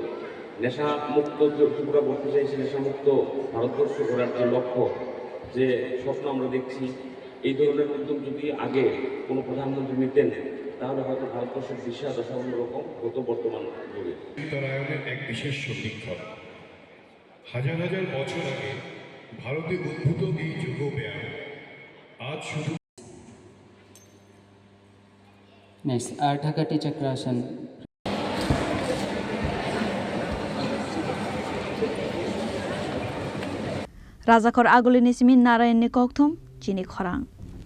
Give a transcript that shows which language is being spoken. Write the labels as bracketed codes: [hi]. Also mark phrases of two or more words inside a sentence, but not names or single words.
[bn] নেশা মুক্ত ত্রিপুরা করতে চাইছে, নেশামুক্ত ভারতবর্ষ করার যে লক্ষ্য যে স্বপ্ন আমরা দেখছি এই ধরনের উদ্যোগ যদি আগে কোনো প্রধানমন্ত্রী নিতেন তাহলে হয়তো ভারতবর্ষের দিশা দশা অন্যরকম হতো বর্তমান যুগে। উত্তরায়ণের এক বিশেষ সন্ধিক্ষণ হাজার হাজার বছর আগে ভারতে উদ্ভূত এই যোগ ব্যায়াম আজ শুধু [en] Next, Ardhakati Chakrasan. [trp] Razakor Agolini Simin Narayan Nikokthum, Chini Khorang.